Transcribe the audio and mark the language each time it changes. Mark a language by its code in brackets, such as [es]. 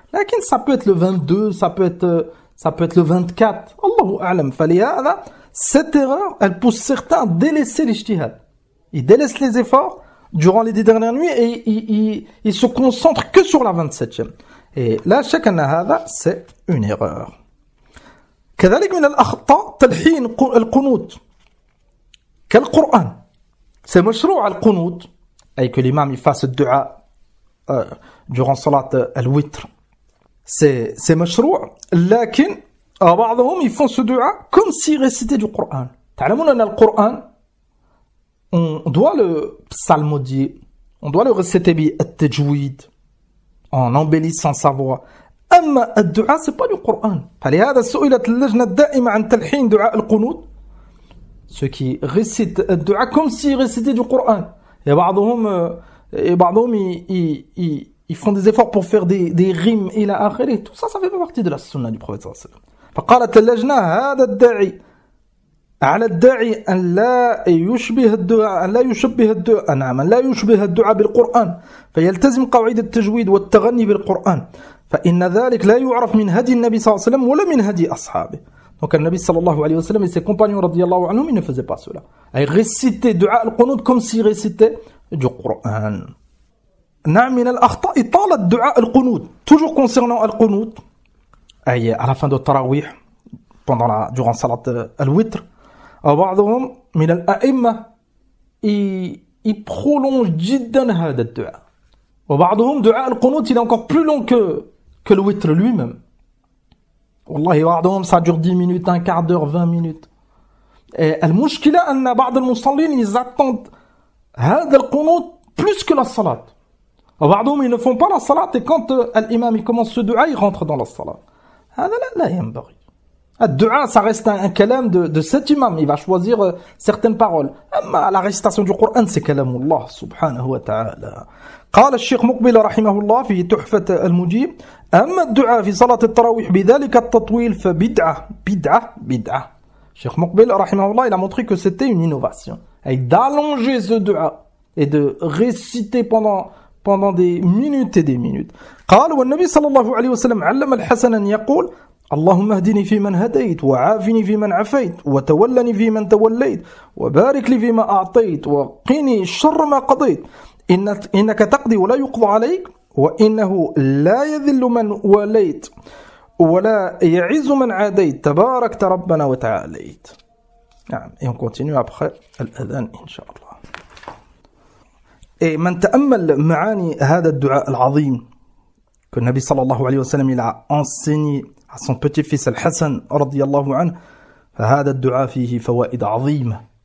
[fr] Mais ça peut être le 22, ça peut être le 24. Allahu a'lam. [ar] فلهذا [fr] cette erreur, elle pousse certains à délaisser l'ijtihad. Ils délaissent les efforts durant les 10 dernières nuits et ils se concentrent que sur la 27e. Et là, chacun [ar] هذا, [fr] c'est une erreur. [ar] كذلك من الأخطاء تلحين القنوت كالقرآن. [fr] C'est [ar] مشروع القنوت, [fr] et que l'imam il fasse le dua durant salat al-witr. C'est [ar] مشروع, لكن بعضهم [fr] ils font ce dua comme s'ils récitaient du Coran. [ar] تعلمون أن القرآن [fr] on doit le psalmodier, on doit le réciter [ar] بالتجويد [fr] en embellissant sa voix. [ar] أما الدعاء [fr] c'est pas du Coran. [ar] فلهذا سئلت اللجنة الدائمة عن تلحين دعاء القنوت, [fr] ceux qui récitent le dua comme s'ils récitaient du Coran. Et [ar] بعضهم [fr] ils font des efforts pour faire des rimes [ar] إلى آخره. [fr] Tout ça fait pas partie de la sunna du prophète [ar] صلى الله عليه وسلم. فقالت اللجنة هذا الداعي على الداعي أن لا يشبه الدعاء بالقرآن فيلتزم قواعد التجويد والتغني بالقرآن فإن ذلك لا يعرف من هدي النبي صلى الله عليه وسلم ولا من هدي أصحابه. [fr] Donc le Nabi sallallahu alayhi wa sallam et ses compagnons radiyallahu anhum, ils ne faisaient pas cela. Ils récitaient dua al-qunut comme s'ils récitaient du Coran. [ar] نعم من الأخطاء إطالة دعاء القنوت. [fr] Toujours concernant al-qunut, à la fin de Tarawih, durant salat al-witr, [ar] بعضهم من الأئمة [fr] ils prolongent [ar] جدا هذا الدعاء. وبعضهم دعاء القنوت [fr] il est encore plus long que le witr lui-même. [ar] والله بعضهم [fr] ça dure 10 minutes, un quart d'heure, 20 minutes. Et [ar] المشكلة أن بعض المصلين [fr] ils attendent [ar] هذا القنوت [fr] plus que la salat. [ar] وبعضهم [fr] ils ne font pas la salat et quand l'imam il commence ce dua, il rentre dans la salat. [ar] هذا لا ينبغي. [fr] Le dua, ça reste un kalam de cet imam. Il va choisir certaines paroles. [ar] أما [fr] la récitation du Coran, c'est kalam Allah subhanahu wa ta'ala. [ar] قال الشيخ مقبل رحمه الله في تحفة المجيب أما الدعاء في صلاة التراويح بذلك التطويل فبدعة بدعة. [fr] Cheikh Muqbil rahimahullah, il a montré que c'était une innovation. Et d'allonger ce dua et de réciter pendant des minutes et des minutes. [ar] قال والنبي صلى الله عليه وسلم علم الحسن أن يقول اللهم اهدني فيمن هديت وعافني فيمن عفيت وتولني فيمن توليت وبارك لي فيما أعطيت وقني شر ما قضيت إنك تقضي ولا يقضى عليك وإنه لا يذل من واليت ولا يعز من عاديت تباركت ربنا وتعاليت. نعم. [fr] Et on continue après [ar] الأذان إن شاء الله. [fr] Et [ar] من تأمل معاني هذا الدعاء العظيم [fr] que le Nabi sallallahu alayhi wa sallam il a enseigné à son petit-fils Al-Hassan [ar] رضي الله عنه, فهذا الدعاء فيه فوائد عظيمة.